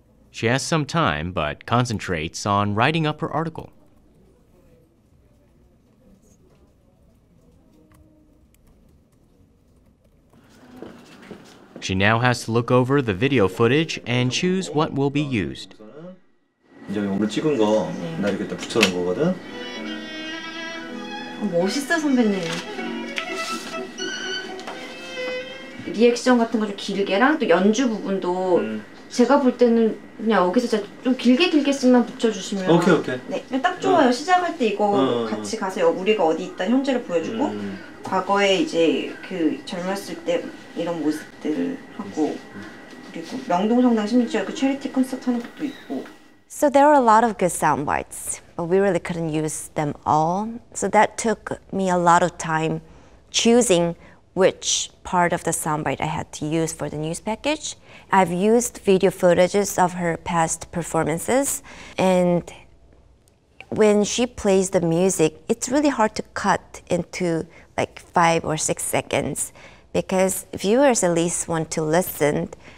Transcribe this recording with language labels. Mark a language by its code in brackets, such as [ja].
[en] She has some time, but concentrates on writing up her article. She now has to look over the video footage and choose what will be used. [ko] 이제 오늘 찍은 거 나 이렇게 딱 붙여놓은 거거든. 멋있어, 선배님. 리액션 같은 거 좀 길게랑 또 연주 부분도 제가 볼 때는 그냥 여기서 좀 길게씩만 붙여주시면 오케이. 네, 딱 좋아요. 시작할 때 이거 같이 가서 우리가 어디 있다 현재를 보여주고 과거에 이제 그 젊었을 때 이런 모습들을 하고 그리고 명동성당 심지어 그 체리티 콘서트 하는 것도 있고. [en] So there were a lot of good sound bites, but we really couldn't use them all. So that took me a lot of time choosing which part of the soundbite I had to use for the news package. I've used video footages of her past performances, and when she plays the music, it's really hard to cut into like 5 or 6 seconds because viewers at least want to listen.